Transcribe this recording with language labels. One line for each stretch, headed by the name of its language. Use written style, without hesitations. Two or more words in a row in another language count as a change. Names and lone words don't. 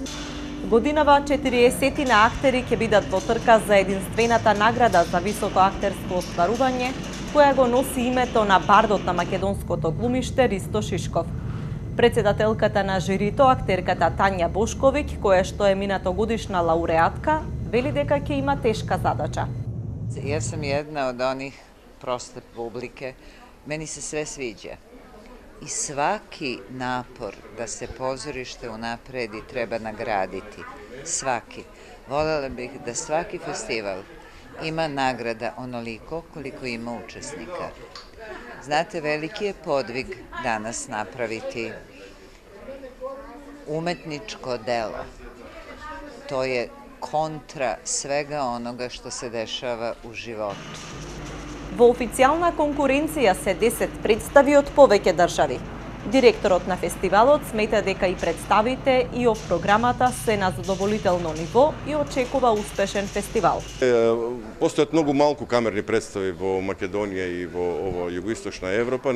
Macedonian: Годинава 40 на актери ќе бидат во трка за единствената награда за високо актерско остварување, која го носи името на бардот на македонското глумиште Ристо Шишков. Председателката на жирито, актерката Тања Бошковиќ, која што е минатогодишна лауреатка, вели дека ќе има тешка задача.
Serbian: Ja sam jedna od onih proste publike, meni se sve sviđa. I svaki napor da se pozorište unapredi treba nagraditi. Svaki. Voljela bih da svaki festival ima nagrada onoliko koliko ima učesnika. Znate, veliki je podvig danas napraviti umetničko delo. To je kontra svega onoga što se dešava u životu.
Macedonian: Во официјална конкуренција се 10 представи од повеќе држави. Директорот на фестивалот смета дека и представите и ов програмата се на задоволително ниво и очекува успешен фестивал. Постојат многу малку камерни представи во Македонија и во југоисточна Европа.